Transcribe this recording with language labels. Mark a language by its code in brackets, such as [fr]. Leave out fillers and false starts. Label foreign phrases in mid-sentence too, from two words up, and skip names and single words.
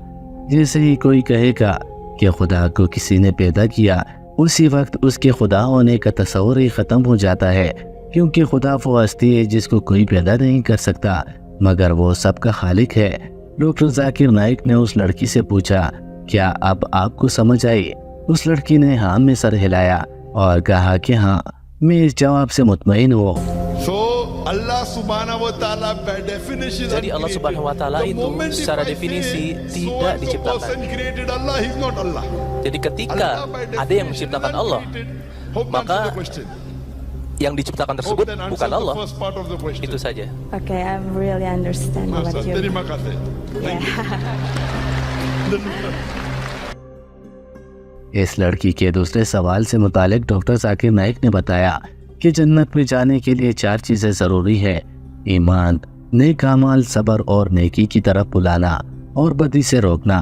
[ur] جیسے ہی کوئی کہے گا کہ خدا کو کسی نے پیدا کیا، اسی وقت اس کے خدا ہونے کا تصور ہی ختم ہو جاتا ہے، کیونکہ خدا وہ ہستی ہے جس کو کوئی پیدا نہیں کر سکتا، مگر وہ سب کا خالق ہے. ڈاکٹر ذاکر نائیک نے اس لڑکی سے پوچھا، کیا اب آپ کو سمجھ آئی? اس لڑکی نے ہاں میں سر ہلایا اور کہا کہ ہاں، میں اس جواب سے مطمئن ہوں. [ar] الله سبحانه وتعالى [en] by definition. [id] Jadi [ar] الله سبحانه وتعالى [id] itu secara definisi tidak diciptakan. [en] Allah is not Allah. [id] Jadi ketika ada yang menciptakan Allah, maka yang diciptakan tersebut bukan Allah. Itu saja. [en] Okay, I really understand what you. [id] Terima kasih. [ur] اس لڑکی کے دوسرے سوال سے متعلق ڈاکٹر ذاکر نائیک نے بتایا کہ جنت میں جانے کے لیے 4 چیزیں ضروری ہے: ایمان، نیک اعمال، صبر اور نیکی کی طرف بلانا اور بدی سے روکنا.